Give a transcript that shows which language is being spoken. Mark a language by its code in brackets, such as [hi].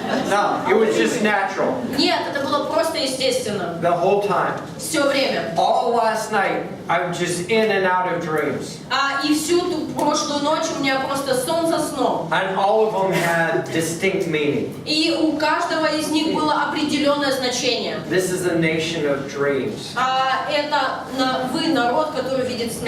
[en] No, it was just natural. [ru] Нет, это было просто естественно. [en] The whole time. [ru] Все время. [en] All last night, I was just in and out of dreams. [ru] И всю ту прошлую ночь у меня просто сон за сном. [en] And all of them had distinct meaning. [ru] И у каждого из них было определенное значение. [en] This is a nation of dreams. [ru] Это вы народ, который видит сны.